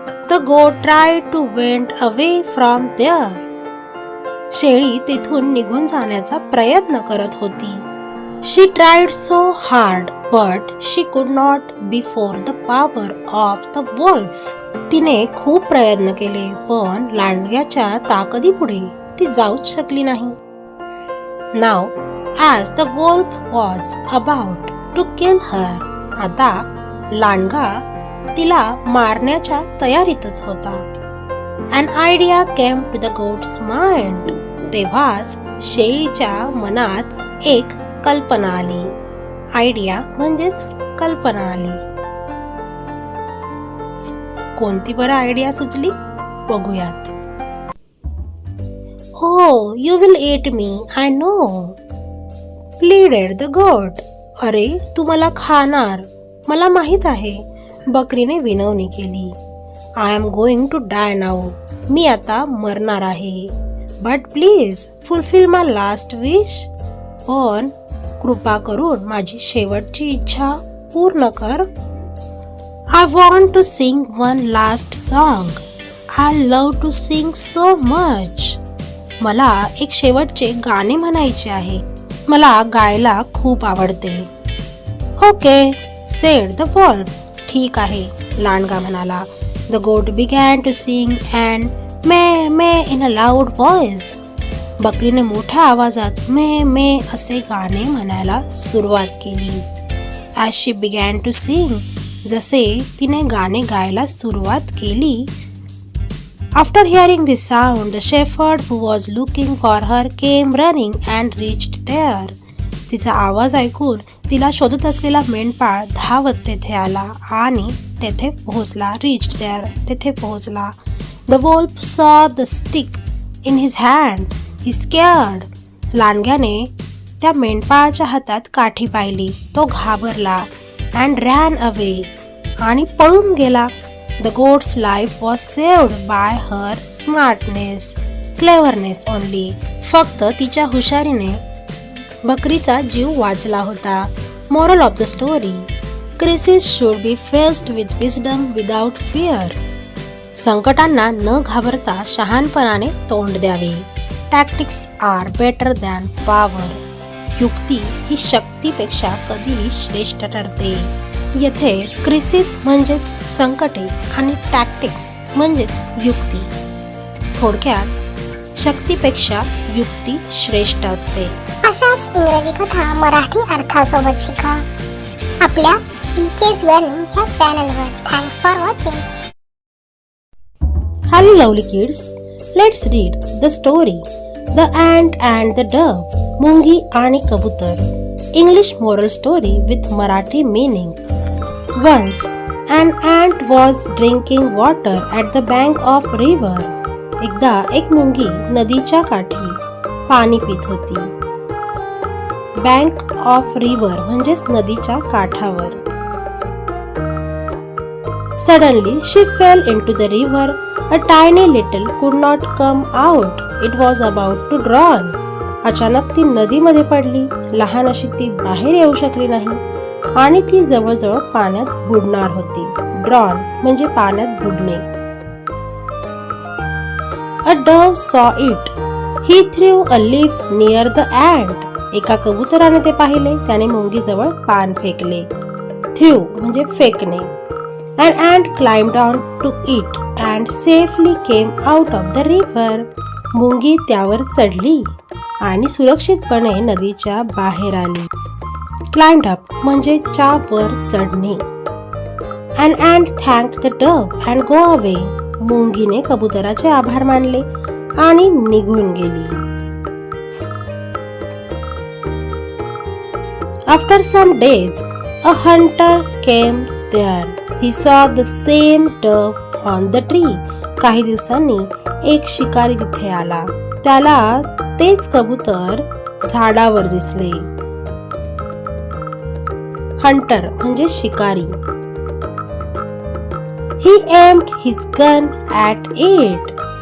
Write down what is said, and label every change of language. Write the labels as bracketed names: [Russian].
[English] The goat tried to went away from there. [Marathi] शेळी तिथून निघून जाण्याचा प्रयत्न करत होती. [English] She tried so hard, but she could not before the power of the wolf. [Marathi] तिने खूप प्रयत्न केले पण लांडग्याच्या ताकदीपुढे ती जाऊच शकली नाही. [English] Now, as the wolf was about to kill her, [Marathi] आता लांडगा तिला मारण्याच्या तयारीतच होता. [English] An idea came to the goat's mind. [Marathi] तेव्हाच शेळीच्या मनात एक कल्पना आली. आयडिया म्हणजेच कल्पना आली. कोणती बरं आयडिया सुचली बघूयात. [English] Oh, you will eat me, I know, pleaded the goat. [Marathi] अरे, तू मला खाणार, मला माहित आहे, बकरीने विनवणी केली. [English] I am going to die now. [Marathi] मी आता मरणार आहे. [English] But please fulfill my last wish. [Marathi] पण कृपा करून माझी शेवटची इच्छा पूर्ण कर. [English] I want to sing one last song. I love to sing so much. [Marathi] मला एक शेवटचे गाणे म्हणायचे आहे. मला गायला खूप आवडते. [English] Okay, said the wolf. [Marathi] ठीक आहे, लांडगा म्हणाला. [English] The goat began to sing and may may in a loud voice. [Marathi] बकरीने मोठ्या आवाजात मे मे असे गाणे म्हणायला सुरुवात केली. [English] as she began to sing, [Marathi] जसे तिने गाणे गायला सुरुवात केली. [English] After hearing this sound, the shepherd who was looking for her came running and reached there. [Marathi] तिचा आवाज ऐकून तिला शोधत असलेला मेंढपाळ धावत तेथे आला आणि तेथे पोहोचला. [English] reached there, [Marathi] तेथे पोहोचला. [English] The wolf saw the stick in his hand. He scared. [Marathi] लांडग्याने त्या मेंढपाळाच्या हातात काठी पाहिली. तो घाबरला [English] and ran away [Marathi] आणि पळून गेला. [English] The goat's life was saved by her smartness, cleverness only. [Marathi] फक्त तिच्या हुशारीने बकरीचा जीव वाचला होता. [English] Moral of the story, crisis should be faced with wisdom without fear. [Marathi] संकटांना न घाबरता शहाणपणाने तोंड द्यावे. [English] Tactics are better than power. [Marathi] युक्ती ही शक्तीपेक्षा कधीही श्रेष्ठ ठरते. येथे क्रायसिस म्हणजेच संकटे आणि टॅक्टिक्स म्हणजेच युक्ती. थोडक्यात शक्तीपेक्षा युक्ती श्रेष्ठ असते. अशाच इंग्रजी कथा मराठी अर्थासोबत शिका आपल्या PK's लर्निंग ह्या चॅनलवर. [English] Thanks for watching. Hello lovely kids, let's read the story The Ant and the Dove. [Marathi] मुंगी आणि कबूतर. [English] English moral story with Marathi meaning. Once an ant was drinking water at the bank of river. [Marathi] एकदा एक मुंगी नदीच्या काठी पाणी पित होती. [English] bank of river [Marathi] म्हणजेच नदीच्या काठावर. [English] Suddenly she fell into the river. A tiny little could not come out. It was about to drown. [Marathi] अचानक ती नदीमध्ये पडली. लहान अशी ती बाहेर येऊ शकली नाही आणि ती जवळजवळ पाण्यात बुडणार होती. ड्रॉन म्हणजे पाण्यात बुडणे. [English] A dove saw it. He threw a leaf near the ant. [Marathi] एका कबुतराने ते पाहिले. त्याने मुंगीजवळ पान फेकले. थ्रू म्हणजे फेकणे. [English] An ant climbed on to it and safely came out of the river. [Marathi] मुंगी त्यावर चढली आणि सुरक्षितपणे नदीच्या बाहेर आली. [English] Climbed up [Marathi] म्हणजे च्या वर चढणे. [English] An ant thanked the dove and go away. [Marathi] मुंगीने कबुतराचे आभार मानले आणि निघून गेली. [English] After some days, a hunter came there. He saw the same dove on the tree. [Marathi] काही दिवसांनी एक शिकारी तिथे आला. त्याला तेच कबूतर झाडावर दिसले. हंटर म्हणजे शिकारी. [English] He aimed his gun at it.